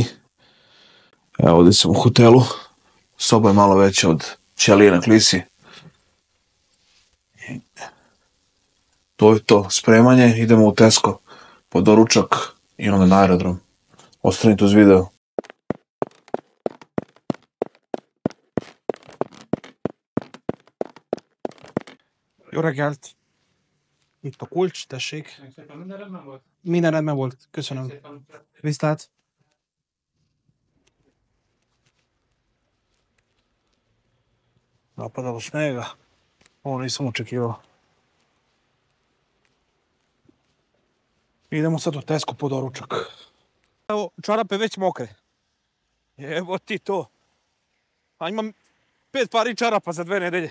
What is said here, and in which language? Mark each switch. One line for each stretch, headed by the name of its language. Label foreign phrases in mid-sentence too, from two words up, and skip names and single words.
Croatian: Evo ovdje sam u hotelu, soba je malo veća od ćelije na klisi. To je to, spremanje, idemo u Tesco po doručak i onda na aerodrom. Ostanite uz video.
Hungarian: Jó reggelt! Itt a kulcs, tessék. Minden rendben volt, köszönöm.
Croatian: Viszlát! Napadalo snega. Ovo nisam očekivao. Idemo sad u Tesco po doručak. Evo, čarape već mokre. Evo ti to. A imam 5 pari čarapa za 2 nedelje.